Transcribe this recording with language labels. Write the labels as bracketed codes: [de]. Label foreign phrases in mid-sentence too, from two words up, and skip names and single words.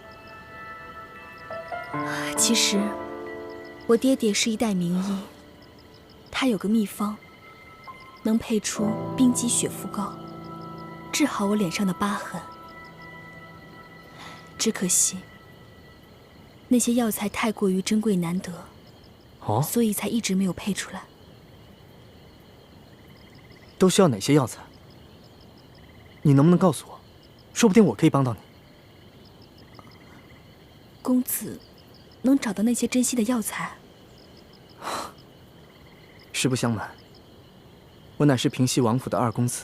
[zh] 其實，我爹爹是一代名醫，他有個秘方，能配出冰肌血膚膏，治好我臉上的疤痕。只可惜，那些藥材太過於珍貴難得，所以才一直沒有配出來。都需要哪些藥材？你能不能告訴我？說不定我可以幫到你。公子能找到那些珍稀的藥材？實不相瞞，我乃是平西王府的2公子。